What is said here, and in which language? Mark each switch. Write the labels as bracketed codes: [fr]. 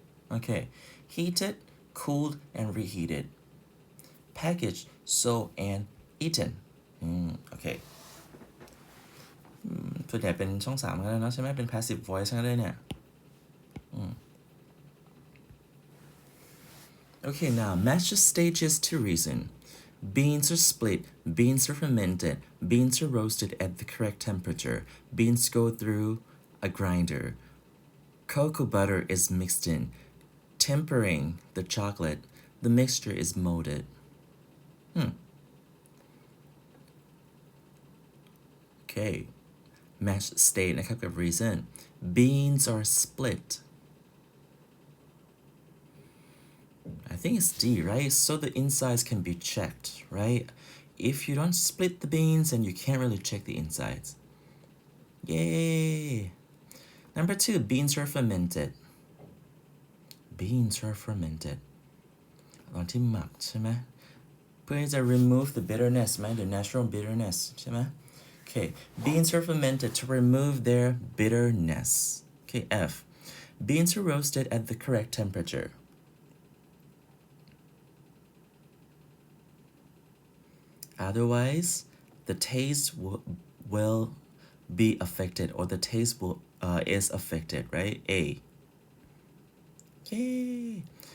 [th] โอเค [en] heated cooled and reheated packaged sold and eaten [th] โอเคส่วนใหญ่เป็นช่อง 3 กันแล้วเนาะใช่ไหมเป็น passive voice กันเลยเนี่ย [en] Okay, now match the stages to reason. Beans are split, beans are fermented, beans are roasted at the correct temperature, beans go through a grinder. Cocoa butter is mixed in. Tempering the chocolate, the mixture is molded. Okay, match state นะครับกับ reason. Beans are split. I think it's D, right? So the insides can be checked, right? If you don't split the beans, then you can't really check the insides. Yay! Number 2, beans are fermented. Beans are fermented. [th] ตอนที่หมักใช่ไหมเพื่อที่จะ [en] remove the bitterness ไหม the natural bitterness ใช่ไหม Okay, beans are fermented to remove their bitterness. Okay, F. Beans are roasted at the correct temperature. Otherwise, the taste will be affected, or the taste is affected, right? A. Yay!